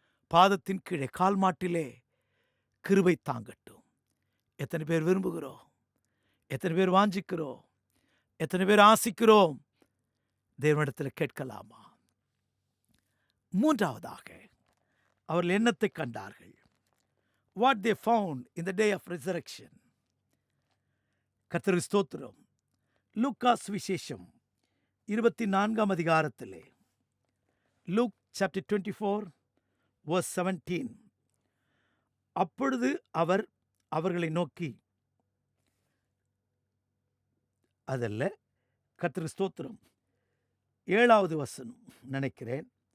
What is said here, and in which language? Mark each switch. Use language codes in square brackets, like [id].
[ta] பாதத்தின் கீழே, கால் மாட்டிலே கிருபை தாங்கட்டும். எத்தனை பேர் விரும்புகிறோம்? எத்தனை பேர் வாஞ்சிக்கிறோம்? எத்தனை பேர் ஆசிக்கிறோம்? தேவனிடத்தில் கேட்கலாமா? மூன்றாவதாக, அவர்கள் என்னத்தை கண்டார்கள்? [en] What they found in the day of resurrection. [ta] கர்த்தருக்கு ஸ்தோத்திரம். லூக்காஸ் விசேஷம் 24ஆம் அதிகாரத்திலே, லூக் சாப்டர் 24 verse 17. அப்பொழுது அவர் அவர்களை நோக்கி, அதல்ல, கர்த்தருக்கு ஸ்தோத்திரம், 7வது வசனம் நினைக்கிறேன்.